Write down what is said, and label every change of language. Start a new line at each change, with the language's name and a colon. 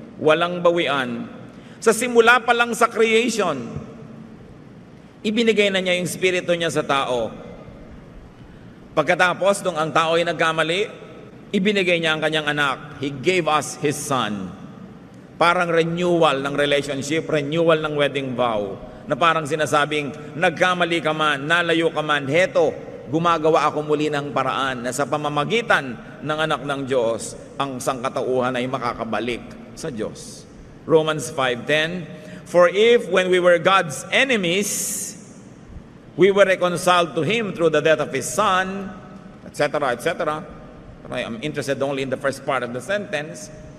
Filipino: Walang bawian. Sa simula pa lang sa creation, ibinigay na niya yung Espiritu niya sa tao. Pagkatapos, nung ang tao ay nagkamali, ibinigay niya ang kanyang anak.
English: He gave us His Son. Parang renewal ng relationship, renewal ng wedding vow.
Filipino: Na parang sinasabing, nagkamali ka man, nalayo ka man, heto, gumagawa ako muli ng paraan na sa pamamagitan ng anak ng Diyos, ang sangkatauhan ay makakabalik sa Diyos.
English: Romans 5:10, for if when we were God's enemies, we were reconciled to Him through the death of His Son, etc., etc., I'm interested only in the first part of the sentence.